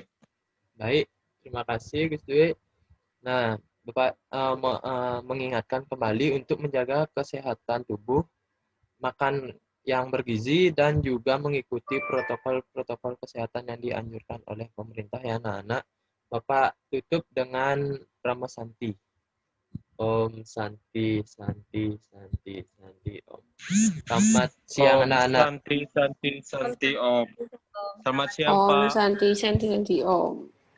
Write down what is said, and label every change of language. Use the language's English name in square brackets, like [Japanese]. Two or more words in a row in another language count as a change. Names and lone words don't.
[Indonesian] Baik, terima kasih Gus Dwi. Nah, Bapak mengingatkan kembali untuk menjaga kesehatan tubuh, makan yang bergizi, dan juga mengikuti protokol-protokol kesehatan yang dianjurkan oleh pemerintah ya anak-anak. Bapak tutup dengan Rama Santi. [Sanskrit] Om Santi, Santi, Santi, Santi, Om. [Indonesian] Selamat siang anak-anak. [Sanskrit] Santi, Om. [Indonesian] Selamat siang, [Sanskrit] Om [Indonesian] Pak. [Sanskrit] Santi Om.